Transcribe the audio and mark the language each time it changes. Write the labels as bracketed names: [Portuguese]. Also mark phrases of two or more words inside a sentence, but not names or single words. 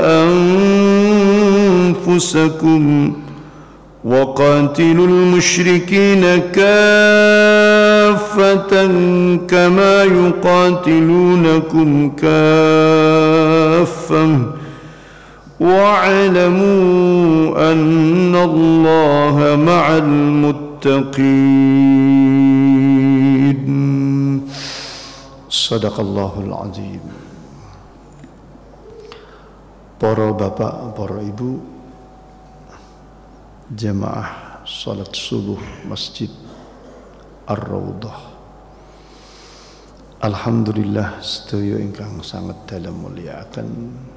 [Arabic] أنفسكم وقاتلوا المشركين كافة كما يقاتلونكم كافة واعلموا أن الله مع المتقين. صدق الله العظيم. [Indonesian] Para bapak, para ibu, jamaah salat subuh Masjid Ar-Raudhah. [Javanese] Alhamdulillah sedaya ingkang sanget dalam mulyakaken.